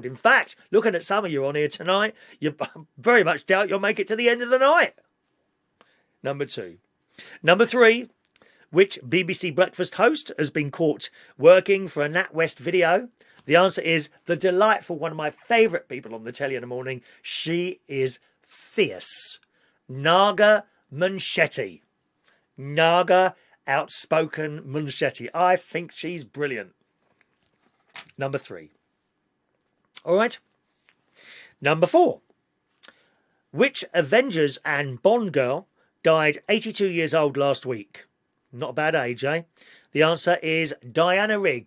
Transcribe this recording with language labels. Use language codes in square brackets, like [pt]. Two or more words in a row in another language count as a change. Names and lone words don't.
[en] In fact, looking at some of you on here tonight, you very much doubt you'll make it to the end of the night. Number 2. Number 3. Which BBC breakfast host has been caught working for a NatWest video? The answer is the delightful, one of my favourite people on the telly in the morning. She is fierce. Naga Munchetti. Naga outspoken Munchetti. I think she's brilliant. Number 3. All right. Number 4. Which Avengers and Bond girl died 82 years old last week? Not a bad age, eh? The answer is Diana Rigg.